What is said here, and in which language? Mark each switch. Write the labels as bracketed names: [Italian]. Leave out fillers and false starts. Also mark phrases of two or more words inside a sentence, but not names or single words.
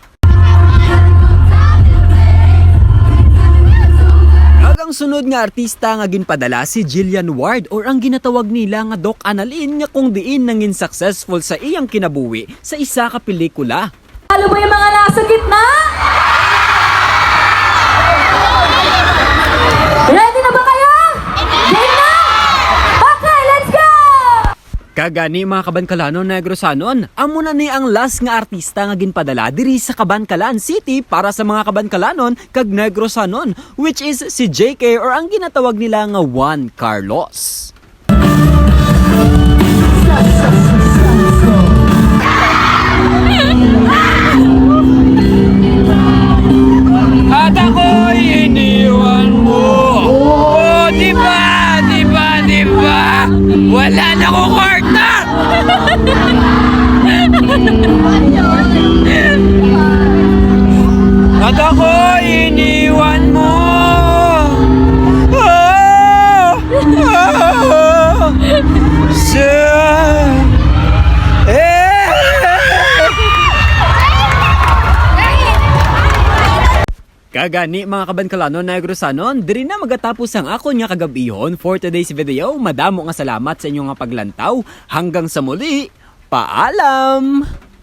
[Hiligaynon] Ang sunod nga artista nga ginpadala si Jillian Ward or ang ginatawag nila nga Doc Annalyn nga kung diin nangin successful sa iyang kinabuhi sa isa ka pelikula. [Filipino] Halo mo yung mga nasa gitna? Ready na ba kayo? Game na? [English] Okay, let's go! [Hiligaynon] Kagani mga kabankalano Negrosanon, amo na ni ang last nga artista nga ginpadala diri sa Kabankalan City para sa mga Kabankalanon kag Negrosanon, [English] which is [Hiligaynon] si JK or ang ginatawag nila nga Juan Carlos. [Filipino] At ako'y iniwan mo. Oh, di ba? Di ba? Di ba? Wala na akong kwarta! Pag ako iniwan mo. Ah! Ah! [Hiligaynon] Kagani mga kabankalano Negrosanon, diri na magatapos ang ako nga kagabihon [English] for today's video. [Hiligaynon] Madamo nga salamat sa inyong nga paglantaw. [Filipino] Hanggang sa muli, paalam!